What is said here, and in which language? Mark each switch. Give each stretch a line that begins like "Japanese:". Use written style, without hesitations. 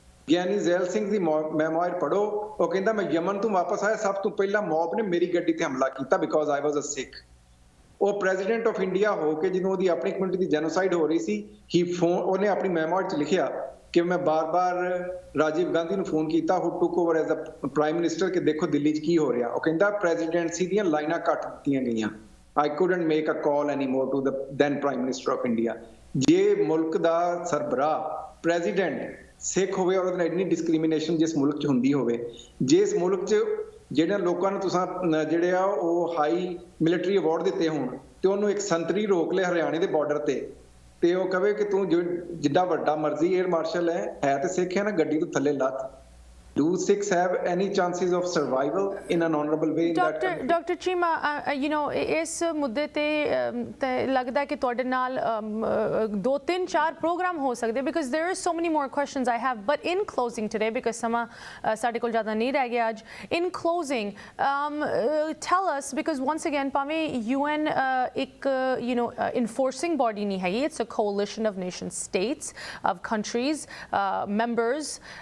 Punjabi: ਗਿਆਨੀ ਜ਼ੈਲ ਸਿੰਘ ਦੀ ਮੈਮੋਇਰ ਪੜ੍ਹੋ, ਉਹ ਕਹਿੰਦਾ ਮੈਂ ਯਮਨ ਤੋਂ ਵਾਪਸ ਆਇਆ, ਸਭ ਤੋਂ ਪਹਿਲਾਂ ਮੌਬ ਨੇ ਮੇਰੀ ਗੱਡੀ ਤੇ ਹਮਲਾ ਕੀਤਾ
English: Because I was a Sikh.
Punjabi: ਉਹ ਪ੍ਰੈਜ਼ੀਡੈਂਟ ਆਫ ਇੰਡੀਆ ਹੋ ਕੇ ਜਦੋਂ ਉਹਦੀ ਆਪਣੀ ਕਮਿਊਨਿਟੀ ਦੀ ਜੈਨੋਸਾਈਡ ਹੋ ਰਹੀ ਸੀ, ਉਹਨੇ ਆਪਣੀ ਮੈਮੋਇਰ 'ਚ ਲਿਖਿਆ ਕਿ ਮੈਂ ਬਾਰ-ਬਾਰ ਰਾਜੀਵ ਗਾਂਧੀ ਨੂੰ ਫੋਨ ਕੀਤਾ,
English: who took over as a prime minister,
Punjabi: ਕਿ ਦੇਖੋ ਦਿੱਲੀ 'ਚ ਕੀ ਹੋ ਰਿਹਾ। ਉਹ ਕਹਿੰਦਾ ਪ੍ਰੈਜ਼ੀਡੈਂਸੀ ਦੀਆਂ ਲਾਈਨਾਂ ਕੱਟ ਦਿੱਤੀਆਂ ਗਈਆਂ,
English: I couldn't make a call anymore to the then Prime Minister of India।
Punjabi: ਜੇ ਮੁਲਕ ਦਾ ਸਰਬਰਾਹ ਪ੍ਰੈਜ਼ੀਡੈਂਟ ਸਿੱਖ ਹੋਵੇ ਔਰ ਉਹਦੇ ਇੰਨੀ ਡਿਸਕ੍ਰਿਮੀਨੇਸ਼ਨ ਜਿਸ ਮੁਲਕ 'ਚ ਹੁੰਦੀ ਹੋਵੇ, ਜੇ ਇਸ ਮੁਲਕ 'ਚ ਜਿਹੜੇ ਲੋਕਾਂ ਨੂੰ ਤੁਸੀਂ ਜਿਹੜੇ ਆ ਉਹ ਹਾਈ ਮਿਲਟਰੀ ਅਵਾਰਡ ਦਿੱਤੇ ਹੋਣ ਤੇ ਉਹਨੂੰ ਇੱਕ ਸੰਤਰੀ ਰੋਕ ਲਿਆ ਹਰਿਆਣੇ ਦੇ ਬਾਰਡਰ ਤੇ ਤੇ ਉਹ ਕਵੇ ਕਿ ਤੂੰ ਜਿੱਡਾ ਵੱਡਾ ਮਰਜ਼ੀ 에ਅਰ ਮਾਰਸ਼ਲ ਹੈ ਤੇ ਸਿੱਖ ਹੈ ਨਾ, ਗੱਡੀ ਤੋਂ ਥੱਲੇ ਲੱਥ।
English: Do Sikhs have any chances of survival in an honorable way in that country? Dr. Chima, you know,
Punjabi: ਇਸ ਮੁੱਦੇ ਤੇ ਲੱਗਦਾ ਕਿ ਤੁਹਾਡੇ ਨਾਲ 2-3-4 ਪ੍ਰੋਗਰਾਮ ਹੋ ਸਕਦੇ,
English: because there are so many more questions I have, but in closing today, because
Punjabi: ਸਮਾਂ ਸਾਡੇ ਕੋਲ ਜ਼ਿਆਦਾ ਨਹੀਂ ਰਹਿ ਗਿਆ ਅੱਜ,
English: in closing, tell us, because once again
Punjabi: ਭਾਵੇਂ UN ਇੱਕ
English: you know enforcing body
Punjabi: ਨਹੀਂ ਹੈਗੀ,
English: it's a coalition of nation states, of countries, members,